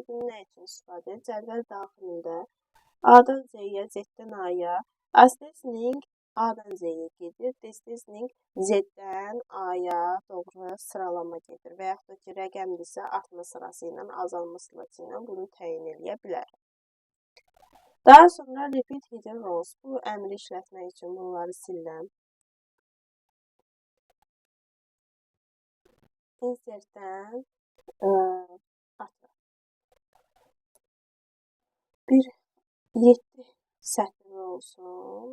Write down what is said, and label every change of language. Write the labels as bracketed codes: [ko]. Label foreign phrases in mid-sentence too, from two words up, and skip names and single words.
[az] Bunu nə üçün istifadə edir? Cədvəl daxilində A-dan Z-yə, Z-dən A-ya, asterisk A-dan Z-yə gedir. Desterisk Z-dən A-ya doğru sıralama gedir. Və yaxud da ki, rəqəmdirsə artma sırası ilə, azalma sırası ilə bunu təyin edə bilər. Daha sonra [en] repeat hidden rows. [az] Bu əmri işlətmək üçün bunları silirəm. Insertdən atıram. Bir 7 sətr olsun.